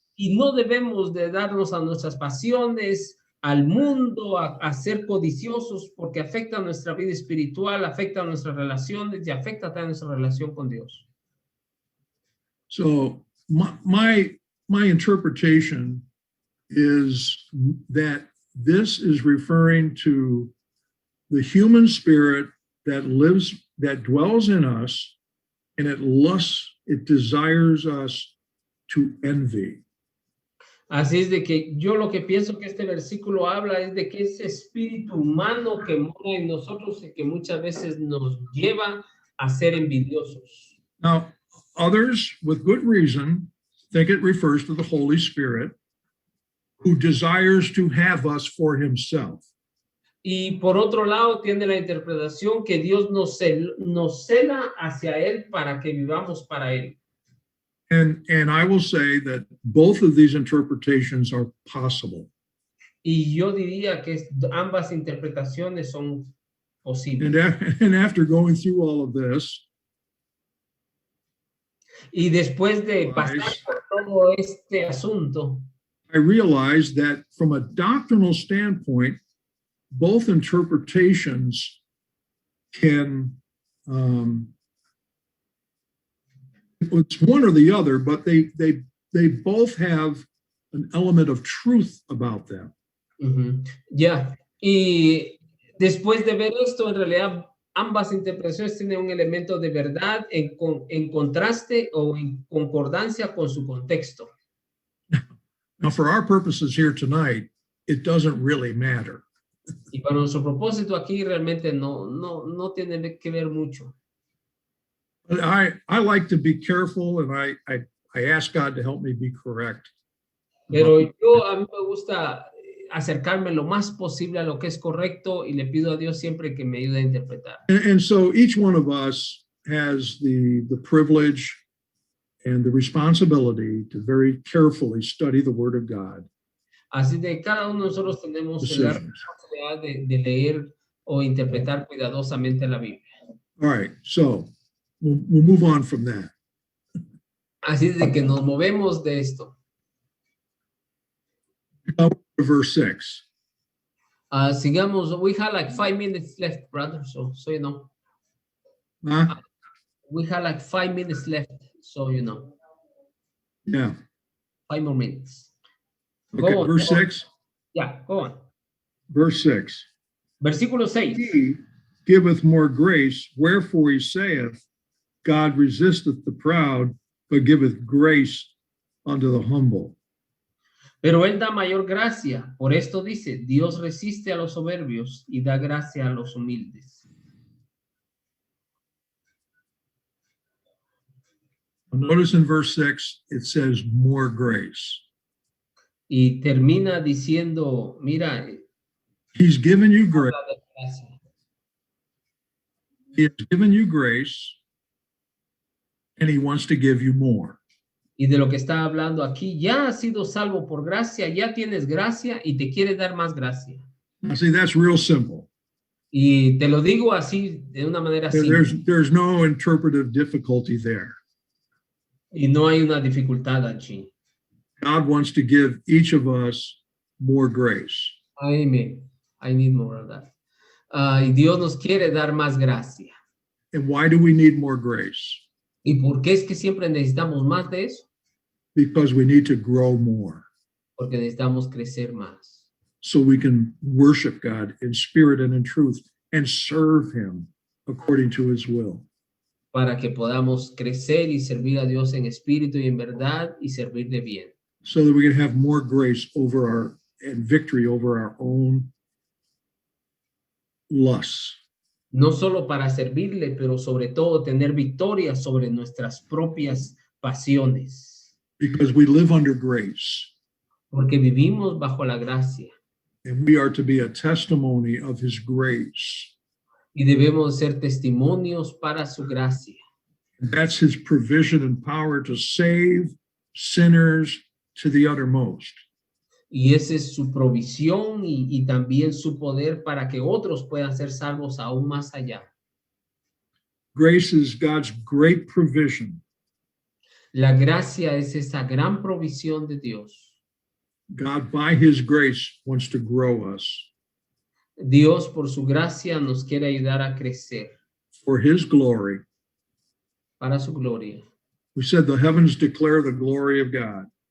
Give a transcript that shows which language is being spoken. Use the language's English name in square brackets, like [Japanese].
[Spanish] Y no debemos de darnos a nuestras pasiones, al mundo, a ser codiciosos, porque afecta nuestra vida espiritual, afecta nuestras relaciones y afecta también nuestra relación con Dios. [English] So my interpretation is that this is referring to the human spirit that dwells in us, and it desires us to envy. [Spanish] Así es de que yo lo que pienso que este versículo habla es de que ese espíritu humano que mora en nosotros y que muchas veces nos lleva a ser envidiosos. [English] Now, others, with good reason, think it refers to the Holy Spirit, who desires to have us for himself. [Spanish] Y por otro lado, tiene la interpretación que Dios nos cela hacia Él para que vivamos para Él. [English] And I will say that both of these interpretations are possible. [Spanish] Y yo diría que ambas interpretaciones son posibles. [English] And after going through all of this, [Spanish] Y después de pasar por todo este asunto, [English] I realized that from a doctrinal standpoint, both interpretations can, it's one or the other, but they both have an element of truth about them. [Spanish] Ya. Y después de ver esto, en realidad ambas interpretaciones tienen un elemento de verdad en contraste o en concordancia con su contexto. [English] Now, for our purposes here tonight, it doesn't really matter. [Spanish] Y para nuestro propósito aquí realmente no tiene que ver mucho. [English] But I like to be careful, and I ask God to help me be correct. [Spanish] Pero a mí me gusta acercarme lo más posible a lo que es correcto y le pido a Dios siempre que me ayude a interpretar. [English] And so each one of us has the privilege and the responsibility to very carefully study the Word of God. [Spanish] Así de cada uno de nosotros tenemos la responsabilidad de leer o interpretar cuidadosamente la Biblia. [English] All right, so we'll move on from that. [Spanish] Así de que nos movemos de esto. [English] Verse 6. [Spanish] Sigamos, [English] we have like 5 minutes left, brother, so you know. We have like 5 minutes left, so you know. Yeah. 5 more minutes. Okay, on, verse 6. Yeah, go on. Verse 6. [Spanish] Versículo 6. [English] He giveth more grace, wherefore he saith, God resisteth the proud, but giveth grace unto the humble. [Spanish] Pero él da mayor gracia, por esto dice, Dios resiste a los soberbios y da gracia a los humildes. [English] Notice in verse 6, it says more grace. [Spanish] Y termina diciendo, mira, [English] he's given you grace. He has given you grace, and he wants to give you more. [Spanish] Y de lo que está hablando aquí, ya has sido salvo por gracia, ya tienes gracia y te quiere dar más gracia. [English] See, that's real simple. [Spanish] Y te lo digo así, de una manera simple. [English] There's no interpretive difficulty there. [Spanish] Y no hay una dificultad allí. [English] God wants to give each of us more grace. Amen. I need more of that. [Spanish] Y Dios nos quiere dar más gracia. [English] And why do we need more grace? [Spanish] ¿Y por qué es que siempre necesitamos más de eso? [English] Because we need to grow more. [Spanish] Porque necesitamos crecer más. [English] So we can worship God in spirit and in truth and serve him according to his will. [Spanish] Para que podamos crecer y servir a Dios en espíritu y en verdad y servirle bien. [English] So that we can have more grace over and victory over our own lusts. [Spanish] No solo para servirle, pero sobre todo tener victoria sobre nuestras propias pasiones. [English] Because we live under grace. [Spanish] Porque vivimos bajo la gracia. [English] And we are to be a testimony of his grace. [Spanish] Y debemos ser testimonios para su gracia. [English] And that's his provision and power to save sinners to the uttermost. [Spanish] Y esa es su provisión y también su poder para que otros puedan ser salvos aún más allá. [English] Grace is God's great provision. [Spanish] La gracia es esa gran provisión de Dios. [English] God, by his grace, wants to grow us [Spanish] Dios, por su gracia, nos quiere ayudar a crecer [English] for his glory. [Spanish] para su gloria. [English] We said the heavens declare the glory of God.